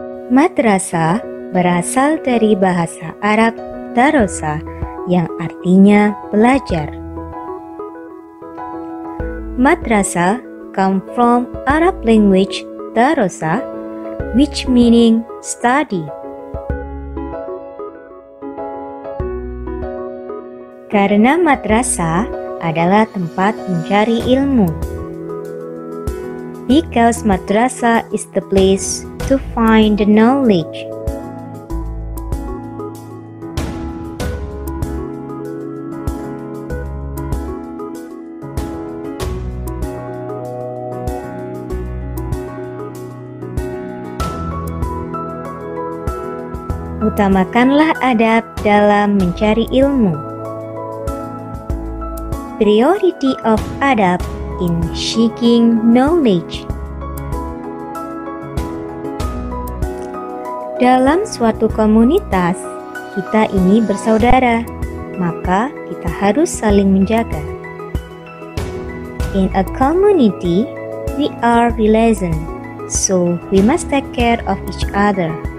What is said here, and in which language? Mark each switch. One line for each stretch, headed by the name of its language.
Indonesian: Madrasah berasal dari bahasa Arab darosa yang artinya belajar.
English: Madrasah come from Arab language darosa, which meaning study.
Indonesian: Karena madrasah adalah tempat mencari ilmu.
English: Because madrasah is the place to find the knowledge.
Indonesian: Utamakanlah adab dalam mencari ilmu.
English: Priority of adab in seeking knowledge.
Indonesian: Dalam suatu komunitas, kita ini bersaudara, maka kita harus saling menjaga.
English: In a community, we are relation, so we must take care of each other.